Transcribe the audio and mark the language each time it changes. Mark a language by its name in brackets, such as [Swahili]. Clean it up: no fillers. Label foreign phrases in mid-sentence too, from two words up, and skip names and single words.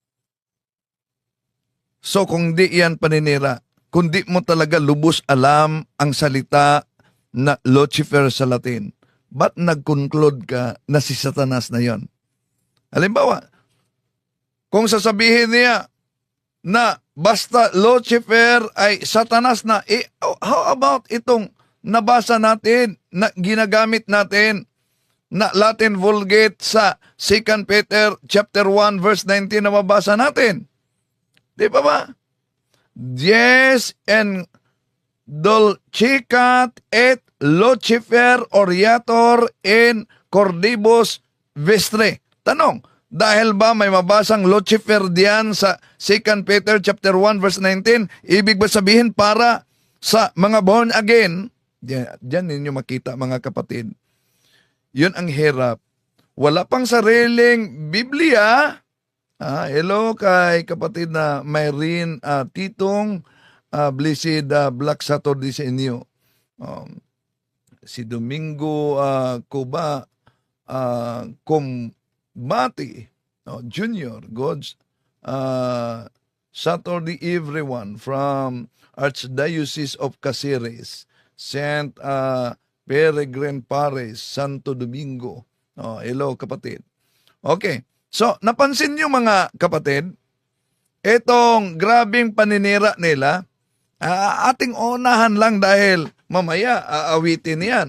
[Filipino] So kung di yan paninira, kung di mo talaga lubos alam ang salita na Lucifer sa Latin, ba't nag-conclude ka na si Satanas na yon? Halimbawa, kung sasabihin niya na basta Lucifer ay Satanas na, [English] how about [Filipino] itong nabasa natin, na ginagamit natin na Latin Vulgate sa 2 Peter [English] chapter 1 verse 19 [Filipino] na mabasa natin? Di ba ba? [Latin] Dies en dulcicat et Lucifer oriator in cordibus vestre. [Filipino] Tanong, dahil ba may mabasang Lucifer diyan sa 2 Peter [English] chapter 1 verse 19, [Filipino] ibig ba sabihin para sa mga [English] born again? [Filipino] Diyan ninyo makita mga kapatid. Yun ang hirap. Wala pang sariling Biblia. Hello kay kapatid na Myrene Titong, [English] blessed Black Saturday [Filipino] sa inyo. [English] Si Domingo Cuba Kumbati Junior, God's Saturday everyone from Archdiocese of Caceres, Saint Peregrine Parish, Santo Domingo. [Filipino] Hello kapatid. [English] Okay, so [Filipino] napansin nyo mga kapatid, itong grabing paninira nila, ating unahan lang dahil mamaya aawitin yan.